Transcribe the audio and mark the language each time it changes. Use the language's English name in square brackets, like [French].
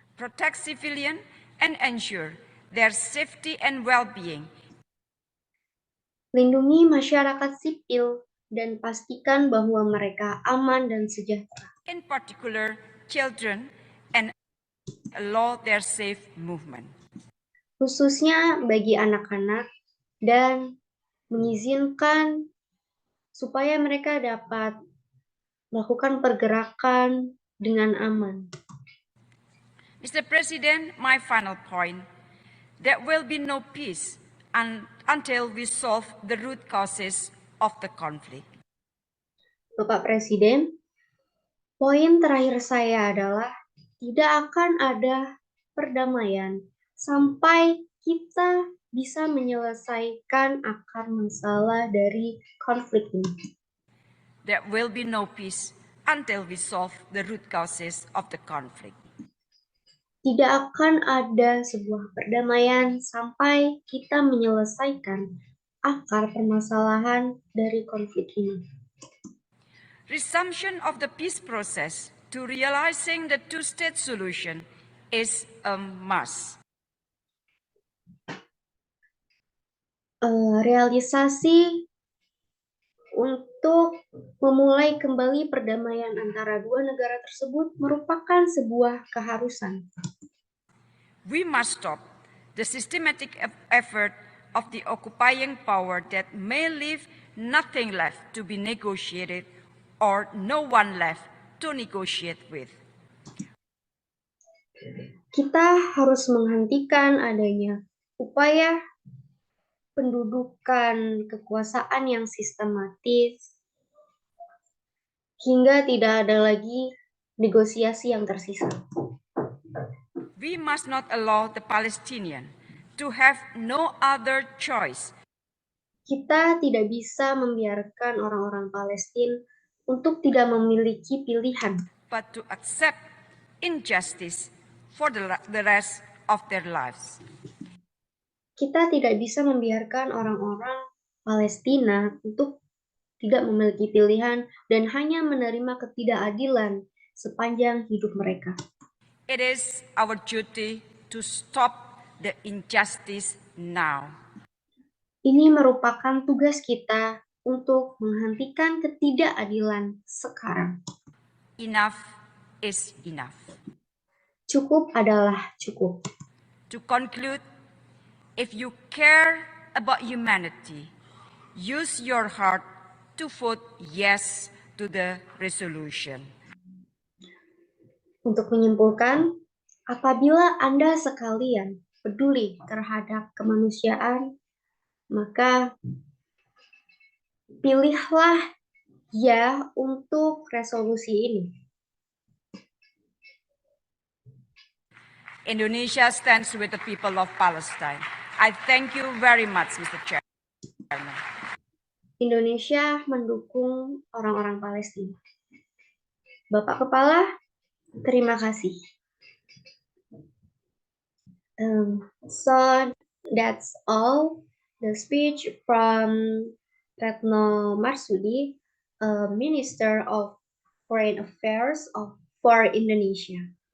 [English] Protect civilian and ensure their safety and well-being. [Indonesian] Lindungi masyarakat sipil dan pastikan bahwa mereka aman dan sejahtera. [English] In particular, children, and allow their safe movement. [Indonesian] Khususnya bagi anak-anak, dan mengizinkan supaya mereka dapat melakukan pergerakan dengan aman. [English] Mr. President, my final point, there will be no peace until we solve the root causes of the conflict. [Indonesian] Bapak Presiden, poin terakhir saya adalah tidak akan ada perdamaian sampai kita bisa menyelesaikan akar masalah dari konflik ini. [English] There will be no peace until we solve the root causes of the conflict. [Indonesian] Tidak akan ada sebuah perdamaian sampai kita menyelesaikan akar permasalahan dari konflik ini. [English] Resumption of the peace process to realizing the two-state solution is a must. [Indonesian] Realisasi untuk memulai kembali perdamaian antara dua negara tersebut merupakan sebuah keharusan. [English] We must stop the systematic effort of the occupying power that may leave nothing left to be negotiated or no one left to negotiate with. [Indonesian] Kita harus menghentikan adanya upaya pendudukan kekuasaan yang sistematis hingga tidak ada lagi negosiasi yang tersisa. [English] We must not allow the Palestinian to have no other choice. [Indonesian] Kita tidak bisa membiarkan orang-orang Palestina untuk tidak memiliki pilihan, [English] but to accept injustice for the rest of their lives. [Indonesian] Kita tidak bisa membiarkan orang-orang Palestina untuk tidak memiliki pilihan dan hanya menerima ketidakadilan sepanjang hidup mereka. [English] It is our duty to stop the injustice now. [Indonesian] Ini merupakan tugas kita untuk menghentikan ketidakadilan sekarang. [English] Enough is enough. [Indonesian] Cukup adalah cukup. [English] To conclude, if you care about humanity, use your heart to vote yes to the resolution. [Indonesian] Untuk menyimpulkan, apabila Anda sekalian peduli terhadap kemanusiaan, maka pilihlah ya untuk resolusi ini. [English] Indonesia stands with the people of Palestine. I thank you very much, Mr. Chairman. [Indonesian] Indonesia mendukung orang-orang Palestina. Bapak Kepala, terima kasih. [English] So that's all the speech from Retno Marsudi, Minister of Foreign Affairs for Indonesia.